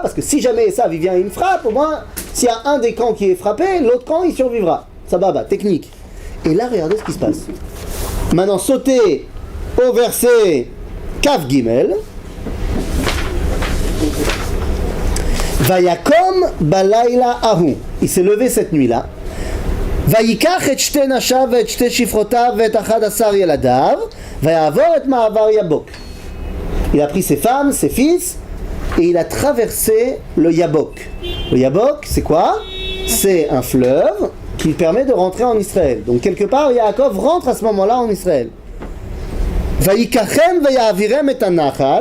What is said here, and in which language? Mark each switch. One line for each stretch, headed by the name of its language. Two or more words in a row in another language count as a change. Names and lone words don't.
French: Parce que si jamais Esav vient et il me frappe, au moins, s'il y a un des camps qui est frappé, l'autre camp il survivra. Sababa, technique. Et là, regardez ce qui se passe. Maintenant, sautez au verset
Hebrew: כף גימל. ויקם בלילה ההוא.
French: Il s'est levé cette nuit-là.
Hebrew: ויקח את שתי נשיו את שתי שפחתיו את אחד עשר ילדיו. ויעבר את מעבר יבק.
French: Il a pris ses femmes, ses fils, et il a traversé le Yabok. Le Yabok, c'est quoi? C'est un fleuve qui permet de rentrer en Israël. Donc quelque part, Yaakov rentre à ce moment-là en Israël.
Hebrew: ויקחם ויעברם את הנחל.